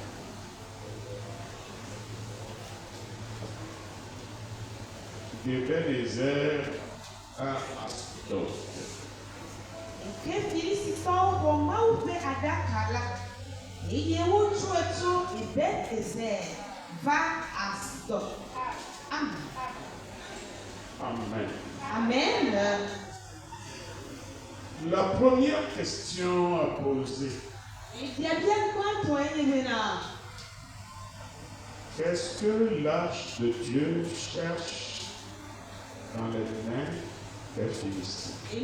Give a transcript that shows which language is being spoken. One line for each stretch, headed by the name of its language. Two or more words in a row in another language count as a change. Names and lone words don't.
French: d'Ebenezer à Asdod.
Ewe: Ke Filistitɔwo wɔ Mawu ƒe aɖaka la eye wotrɔe tso Ebenezer va Asdod.
French: La première question à poser, qu'est-ce que l'Arche de Dieu cherche dans les mains des Philistins?